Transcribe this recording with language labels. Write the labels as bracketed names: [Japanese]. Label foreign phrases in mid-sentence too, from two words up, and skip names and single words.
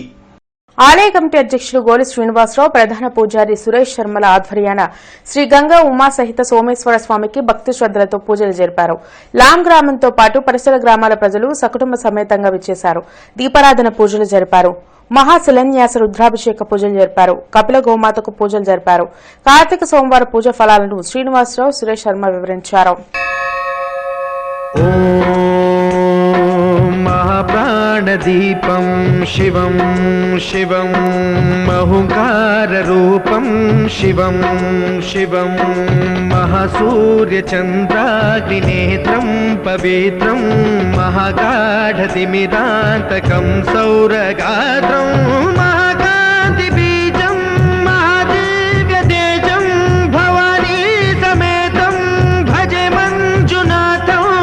[Telugu] ఆలయ కమిటీ అధ్యక్షులు గోలి శ్రీనివాసరావు, ప్రధాన పూజారి సురేష్ శర్మల ఆధ్వర్యాన శ్రీ గంగా ఉమా సహిత సోమేశ్వర స్వామికి భక్తి శ్రద్దలతో పూజలు జరిపారు. లాం గ్రామంతో పాటు పరిసర గ్రామాల ప్రజలు సకుటుంబ సమేతంగా విచ్చేశారు. దీపారాధన పూజలు జరిపారు. మహాశిలాన్యాస రుద్రాభిషేక పూజలు జరిపారు. కపిల గోమాతకు పూజలు జరిపారు. కార్తీక సోమవార పూజ ఫలాలను శ్రీనివాసరావు, సురేష్ శర్మ వివరించారు. [Sanskrit] महाप्राणदीपं शिवं शिवं महुकाररूपं शिवं शिवं महासूर्यचन्द्राग्निनेत्रं पवित्रं महागाढतिमिरान्तकं सौरगात्रं महाकान्तिबीजं महादिव्यतेजं भवानी समेतं भजे मञ्जुनाथं.